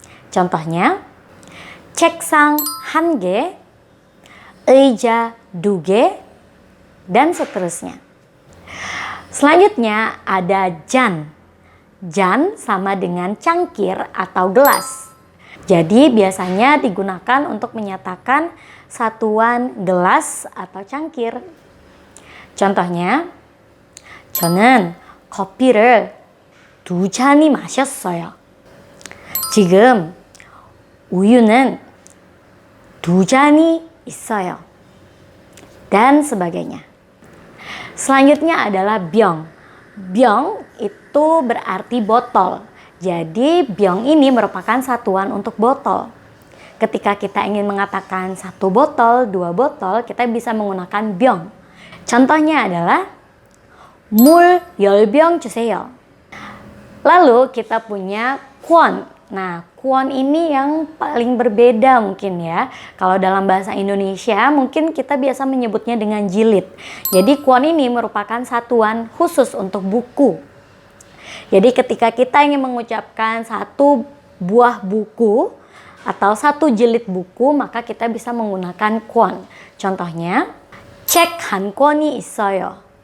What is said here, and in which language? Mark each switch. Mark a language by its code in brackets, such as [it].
[id] Contohnya, [ko] 책상 1개, 의자 2개, [id] dan seterusnya. Selanjutnya ada jan. Jan sama dengan cangkir atau gelas. Jadi biasanya digunakan untuk menyatakan satuan gelas atau cangkir. Contohnya, [ko] 저는 커피를 2잔이 마셨어요. 지금 우유는 2잔이 있어요. [id] Dan sebagainya. Selanjutnya adalah byong. Byong itu berarti botol. Jadi byong ini merupakan satuan untuk botol. Ketika kita ingin mengatakan 1 botol, 2 botol, kita bisa menggunakan byong. Contohnya adalah [ko] 물 10병 주세요. [id] Lalu kita punya kwon. Nah, kwon ini yang paling berbeda mungkin ya. Kalau dalam bahasa Indonesia mungkin kita biasa menyebutnya dengan jilid. Jadi kwon ini merupakan satuan khusus untuk buku. Jadi ketika kita ingin mengucapkan 1 buah buku atau 1 jilid buku, maka kita bisa menggunakan kwon. Contohnya, [ko] 책 한 권이 있어요.